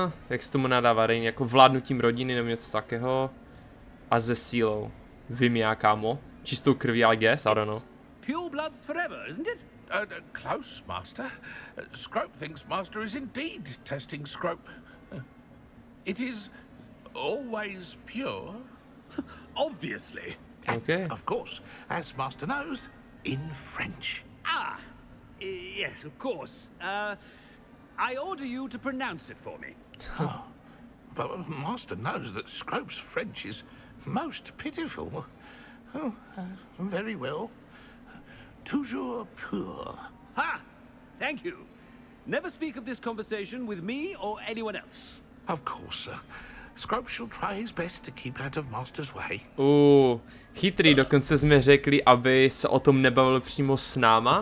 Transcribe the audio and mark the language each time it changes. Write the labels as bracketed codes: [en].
[cs] Jak se tomu nadává, jako vládnutím rodiny nebo něco takého. A ze sílou. Vím já, kámo. Čistou krví, [en] I guess, I don't know. Pure bloods forever, isn't it? Close, Master. Scrope thinks Master is indeed testing Scrope. It is always pure. Obviously. Okay. Of course, as Master knows, in French. Yes, of course. I order you to pronounce it for me. But Master knows that Scrope's French is most pitiful. Oh, very well. [fr] Toujours pure. [en] Ha! Thank you. Never speak of this conversation with me or anyone else. Of course, sir. Scrope shall try his best to keep out of Master's way. [cs] Chytrý, dokonce jsme řekli, aby se o tom nebavil přímo s náma.